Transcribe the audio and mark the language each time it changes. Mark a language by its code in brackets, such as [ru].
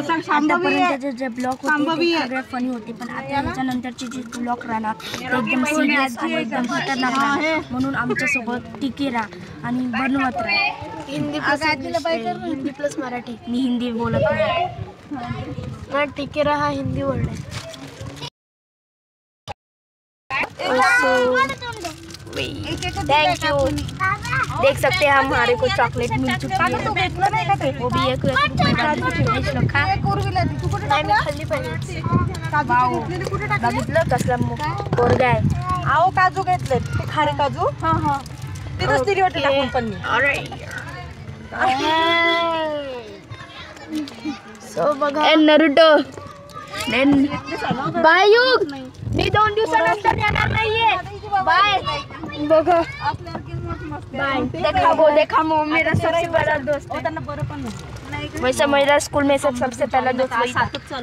[mr] आतापर्यंतचे जे ब्लॉग होते ते सगळे फनी होते, पण आता याच्यानंतरचे जे ब्लॉग राहणार ते एकदम सिरियस आणि एकदम खतरनाक राहणार. म्हणून आमच्यासोबत टिके राहा आणि बनवत राहा. हिंदी प्लस मराठी. मी हिंदी बोलत नाही. [hi] ना टिके रहा हिंदी वर्ड है. [en] Thank you. [hi] देख सकते हैं हमारे को चॉकलेट मिल चुकी है. वो भी 1 रुपये [mr] खाल्ली पाहिजे. बघितलं कसला पोरगा आहे. आहो काजू घेतले ते खारे काजू. ते दुसरी वाटत टाकून पण सो बघा नरुटो बाय युग. मी 2 दिवसानंतर येणार नाहीये. बाय. बघा बाय. [hi] देखा वो मेरा सबसे बड़ा दोस्त है. वैसे मेरा स्कूल में सबसे पहला दोस्त वही था.